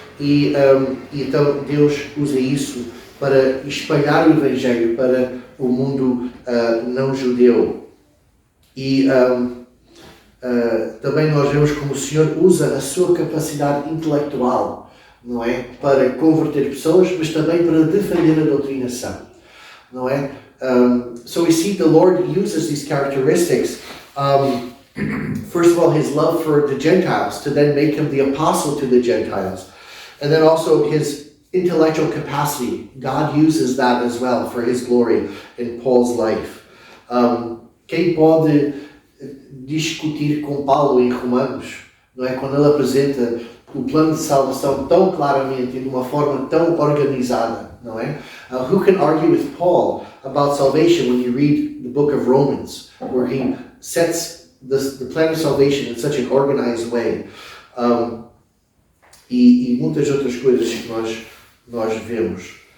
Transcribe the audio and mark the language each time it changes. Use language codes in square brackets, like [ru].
[pt] E então Deus usa isso para espalhar o Evangelho para o mundo não judeu. E também nós vemos como o Senhor usa a sua capacidade intelectual, não é? Para converter pessoas, mas também para defender a doutrinação, não é? [en] So we see the Lord uses these characteristics. First of all, his love for the Gentiles to then make him the apostle to the Gentiles. And then also his intellectual capacity. God uses that as well for his glory in Paul's life. [pt] Quem pode discutir com Paulo em Romanos, não é? Quando ele apresenta o plano de salvação tão claramente e de uma forma tão organizada, não é? [en] Who can argue with Paul about salvation when you read the book of Romans, where he sets the plan of salvation in such an organized way? [pt] E muitas outras coisas que nós vemos.